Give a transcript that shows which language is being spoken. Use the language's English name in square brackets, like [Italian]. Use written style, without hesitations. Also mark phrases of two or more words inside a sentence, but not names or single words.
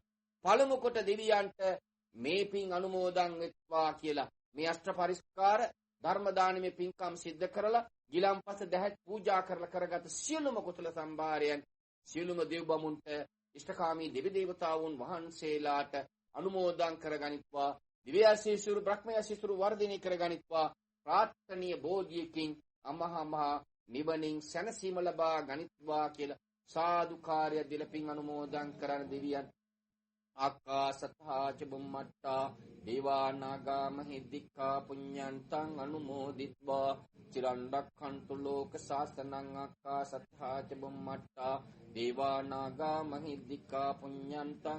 [Sinhala] පළමු කොට දෙවියන්ට මේ පින් අනුමෝදන් වෙත්වා කියලා මේ අෂ්ට පරිස්කාර ධර්ම දානමේ පින්කම් සිද්ධ කරලා ගිලම්පස දැහැත් පූජා කරලා කරගත් සියලුම කුසල සම්භාරයන් සියලුම දෙව් බමුණුන්ට ඉෂ්ඨකාමී දෙවි දේවතාවුන් වහන්සේලාට අනුමෝදන් කරගනිත්වා. දිව්‍යාශීසුරු බ්‍රහ්මයාශීසුරු වර්ධනය කරගනිත්වා. ප්‍රාර්ථනීය බෝධියකින් අමහා නිවනින් සැනසීම ලබා ගනිත්වා කියලා සාදුකාරය දීලා පින් අනුමෝදන් කරන දෙවියන් [Pali] ආකාසත්තා ච බුම්මත්තා දේවා නාග මහිද්దికා පුඤ්ඤන්තං අනුමෝදිත්වා චිරන් රක්ඛන්තු ලෝක සාසනං ආකාසත්තා ච බුම්මත්තා දේවා නාග මහිද්దికා පුඤ්ඤන්තං